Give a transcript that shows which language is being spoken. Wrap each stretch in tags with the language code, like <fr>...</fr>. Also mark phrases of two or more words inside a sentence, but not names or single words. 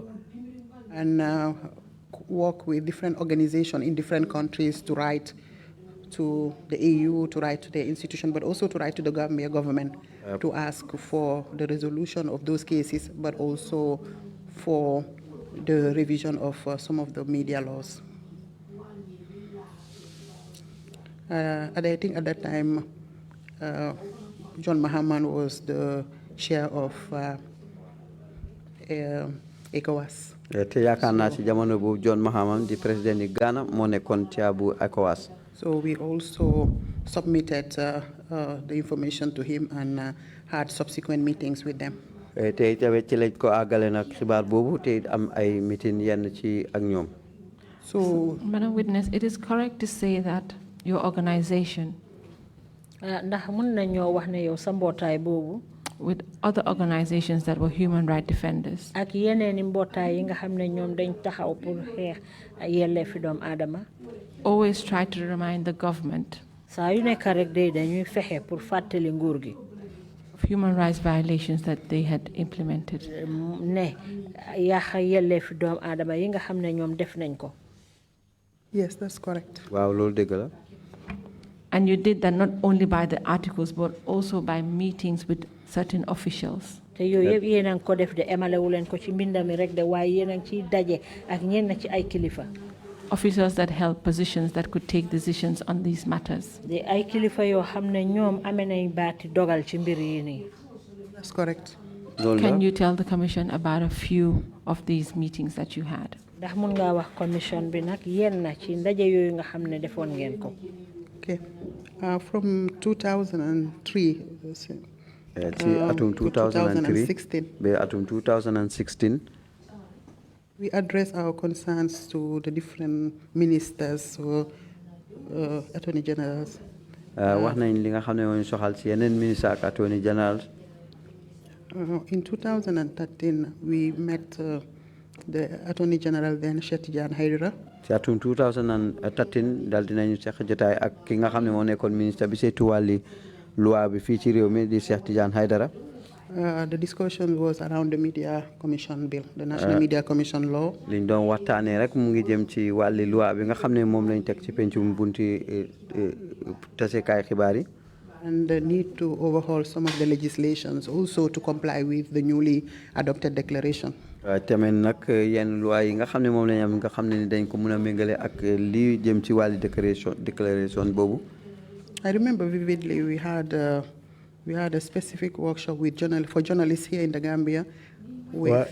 <en>And work with different organizations in different countries to write to the EU, to write to the institution, but also to write to the Gambia government to ask for the resolution of those cases, but also for the revision of some of the media laws. And I think at that time, John Mahama was the chair of ECOWAS.</en> <wo>te yaakaar naa ci jamono bu John Mahama di président ni Ghana moo nekkoon ci bu ECOWAS.</wo> <en>So we also submitted the information to him and had subsequent meetings with them.</en> <wo>te tamit ci lañ ko àggale nag xibaar boobu te am ay meeting yenn ci ak ñoom.</wo> <en>So, Madam Witness, it is correct to say that your organization,</en> <wo>ndax mën nañoo wax ne yow sa mbootaay boobu.</wo> <en>with other organizations that were human rights defenders,</en> <wo>ak yeneeni mbootaay yi nga xam ne ñoom dañ taxaw pour xeex yelleefi doomu aadama.</wo> <en>always try to remind the government</en> <wo>saa yu nekk rek day dañuy fexe pour fàttali nguur gi.</wo> <en>of human rights violations that they had implemented.</en> <wo>ne yàq yelleefi doomu aadama yi nga xam ne ñoom def nañ ko.</wo> <en>yes, that's correct.</en> <wo>waaw loolu dëgg la.</wo> <en>And you did that not only by the articles, but also by meetings with certain officials.</en> <wo>te yooyu yëpp yéen a ngi ko def de emalewu leen ko ci mbindami rek de waaye yéen a ngi ciy daje ak ñenn ci ay kilifa.</wo> <en>officers that held positions that could take decisions on these matters.</en> <wo>ay kilifa yoo xam ne ñoom amee nañ baati dogal ci mbir yi nii.</wo> <en>That's correct. Can you tell the Commission about a few of these meetings that you had?</en> <wo>ndax mun ngaa wax commission bi nag yenn ci ndaje yooyu nga xam ne defoon ngeen ko.</wo> <en>Okay. From 2003.</en> <wo>Atum 2003 be atum 2016.</wo> <en>We address our concerns to the different ministers or attorney generals.</en> <wo>Wax nañ li nga xam ne mooy soxal ci yeneen ministre ak</wo> <en>attorney generals. In 2013, we met the Attorney General then, Fatou Jagne Senghore.</en> <wo>ci atum 2013 dal dinañu seq jotaay ak ki nga xam ne moo nekkoon ministre bi saytu wàlli loi bi fii ci réew mi di Fatou Jagne Senghore.</wo> <en>The discussion was around the Media Commission Bill, the National Media Commission Law.</en> <wo>liñ doon waxtaanee rek mu ngi jëm ci wàlli loi bi nga xam ne moom lañ teg ci pencum bunti tasekaay xibaar yi.</wo> <en>And the need to overhaul some of the legislations also to comply with the newly adopted declaration.</en> <wo>tamit nag yenn loi yi nga xam ne moom lañ am nga xam ne ni dañ ko mën a méngale ak lii jëm ci wàlli déclaration boobu.</wo> <en>I remember vividly we had a specific workshop with for journalists here in the Gambia with</en>